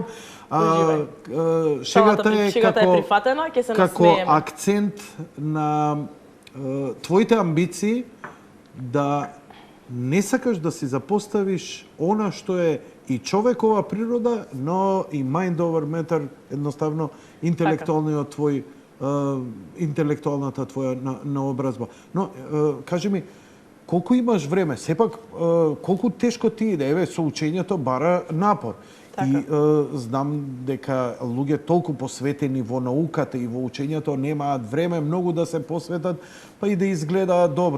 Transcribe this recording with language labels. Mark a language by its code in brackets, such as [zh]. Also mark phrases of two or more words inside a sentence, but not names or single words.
[mk] Уживај. Шегата е Шегата е како прифатена, ќе се како насмееме. акцент на твоите амбиции да не сакаш да си запоставиш она што е и човекова природа, но и [en] mind over matter, [mk] едноставно интелектуалниот твој интелектуалната твоја наобразба. Но кажи ми, колку имаш време? Сепак колку тешко ти иде? Еве со учењето бара напор. Така. И знам дека луѓе толку посветени во науката и во учењето немаат време многу да се посветат, па и да изгледаат добро.